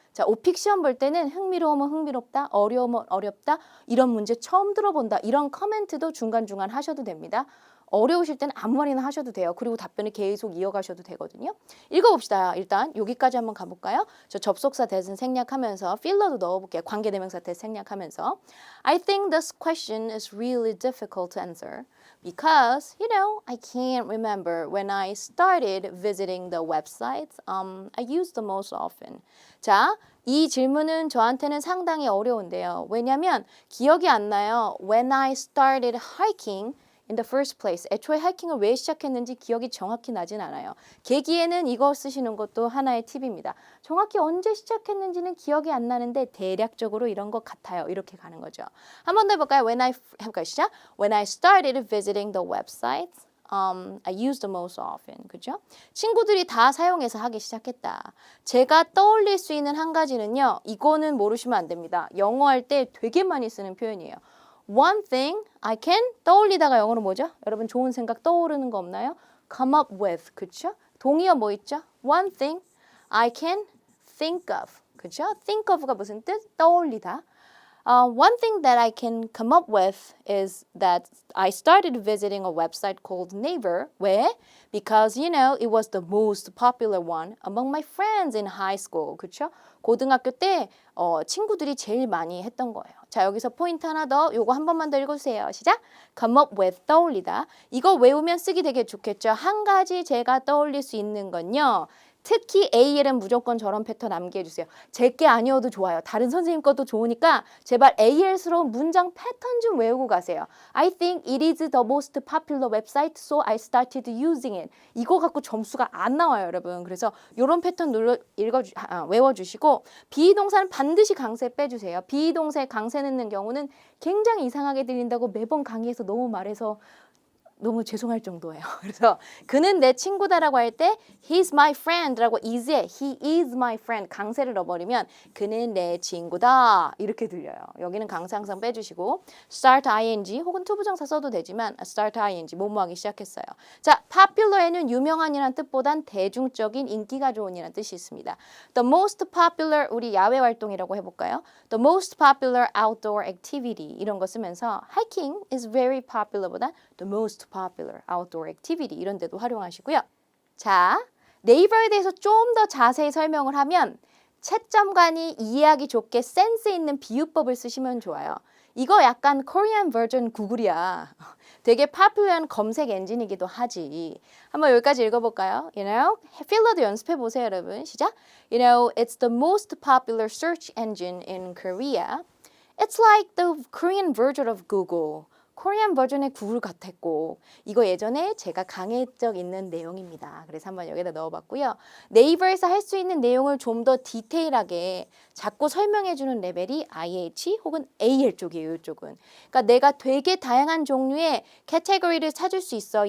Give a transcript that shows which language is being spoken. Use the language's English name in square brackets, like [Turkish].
[Korean] 자, 오픽 시험 볼 때는 흥미로우면 흥미롭다, 어려우면 어렵다, 이런 문제 처음 들어본다. 이런 커멘트도 중간중간 하셔도 됩니다. 어려우실 때는 아무 말이나 하셔도 돼요. 그리고 답변을 계속 이어가셔도 되거든요. 읽어봅시다. 일단 여기까지 한번 가볼까요? 저 접속사 대신 생략하면서 필러도 넣어볼게요. 관계대명사 대신 생략하면서 [English] I think this question is really difficult to answer because, you know, I can't remember when I started visiting the websites I use the most often. [Korean] 자, 이 질문은 저한테는 상당히 어려운데요. 왜냐하면 기억이 안 나요. [English] When I started hiking in the first place. [Korean] 애초에 하이킹을 왜 시작했는지 기억이 정확히 나진 않아요. 계기에는 이거 쓰시는 것도 하나의 팁입니다. 정확히 언제 시작했는지는 기억이 안 나는데 대략적으로 이런 것 같아요. 이렇게 가는 거죠. 한 번 더 해볼까요? 해볼까요? 시작. [English] When I started visiting the websites, I use the most often. [Korean] 그죠? 친구들이 다 사용해서 하기 시작했다. 제가 떠올릴 수 있는 한 가지는요. 이거는 모르시면 안 됩니다. 영어 할 때 되게 많이 쓰는 표현이에요. [English] One thing I can [Korean] 떠올리다가 영어로 뭐죠? 여러분 좋은 생각 떠오르는 거 없나요? [English] Come up with, [Korean] 그렇죠? 동의어 뭐 있죠? [English] One thing I can think of, [Korean] 그렇죠? Think of가 무슨 뜻? 떠올리다. [English] One thing that I can come up with is that I started visiting a website called Naver. [Korean] 왜? [English] Because, you know, it was the most popular one among my friends in high school. [Korean] 그렇죠? 고등학교 때 친구들이 제일 많이 했던 거예요. 자, 여기서 포인트 하나 더. 요거 한 번만 더 읽어주세요. 시작. [English] Come up with, [Korean] 떠올리다. 이거 외우면 쓰기 되게 좋겠죠. 한 가지 제가 떠올릴 수 있는 건요. 특히 AL은 무조건 저런 패턴 암기해주세요. 제게 아니어도 좋아요. 다른 선생님 것도 좋으니까 제발 AL스러운 문장 패턴 좀 외우고 가세요. [English] I think it is the most popular website, so I started using it. [Korean] 이거 갖고 점수가 안 나와요, 여러분. 그래서 이런 패턴 외워주시고 비동사는 반드시 강세 빼주세요. 비동사에 강세 넣는 경우는 굉장히 이상하게 들린다고 매번 강의에서 너무 말해서 너무 죄송할 정도예요. 그래서 그는 내 친구다라고 할 때 [English] he's my friend [Korean] 라고 is에 [English] he is my friend [Korean] 강세를 넣어버리면 그는 내 친구다 이렇게 들려요. 여기는 강세 항상 빼주시고 start ing 혹은 투부정사 써도 되지만 start ing 뭐뭐하기 시작했어요. 자, popular에는 유명한이란 뜻보단 대중적인 인기가 좋은이란 뜻이 있습니다. [English] The most popular [Korean] 우리 야외 활동이라고 해볼까요? [English] The most popular outdoor activity [Korean] 이런 거 쓰면서 [English] hiking is very popular보다 the most popular outdoor activity [Korean] 이런 데도 활용하시고요. 자, 네이버에 대해서 좀 더 자세히 설명을 하면 채점관이 이해하기 좋게 센스 있는 비유법을 쓰시면 좋아요. 이거 약간 코리안 버전 구글이야. 되게 파퓰러한 검색 엔진이기도 하지. 한번 여기까지 읽어볼까요? [English] You know, [Korean] 필러도 연습해 보세요, 여러분. 시작. [English] You know, it's the most popular search engine in Korea. It's like the Korean version of Google. [Korean] 코리안 버전의 구글 같았고 이거 예전에 제가 강의한 적 있는 내용입니다. 그래서 한번 여기다 넣어봤고요. 네이버에서 할 수 있는 내용을 좀 더 디테일하게 자꾸 설명해주는 레벨이 IH 혹은 AL 쪽이에요. 이쪽은. 그러니까 내가 되게 다양한 종류의 캐테고리를 찾을 수 있어.